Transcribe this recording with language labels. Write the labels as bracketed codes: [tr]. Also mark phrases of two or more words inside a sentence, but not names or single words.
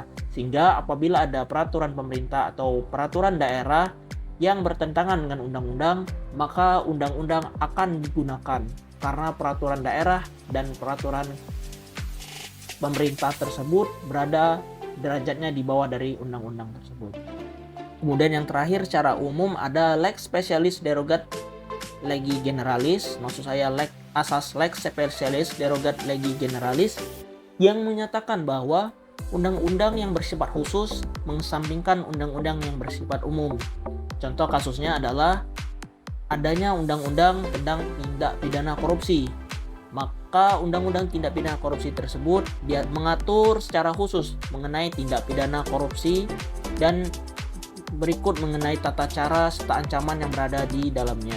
[id] Sehingga apabila ada peraturan pemerintah atau peraturan daerah yang bertentangan dengan undang-undang, maka undang-undang akan digunakan karena peraturan daerah dan peraturan pemerintah tersebut berada derajatnya di bawah dari undang-undang tersebut. Kemudian yang terakhir secara umum ada [la] lex specialis derogat legi generalis, [id] maksud saya asas [la] lex specialis derogat legi generalis [id] yang menyatakan bahwa undang-undang yang bersifat khusus mengesampingkan undang-undang yang bersifat umum. Contoh kasusnya adalah adanya undang-undang tentang tindak pidana korupsi. Maka undang-undang tindak pidana korupsi tersebut dia mengatur secara khusus mengenai tindak pidana korupsi dan berikut mengenai tata cara serta ancaman yang berada di dalamnya.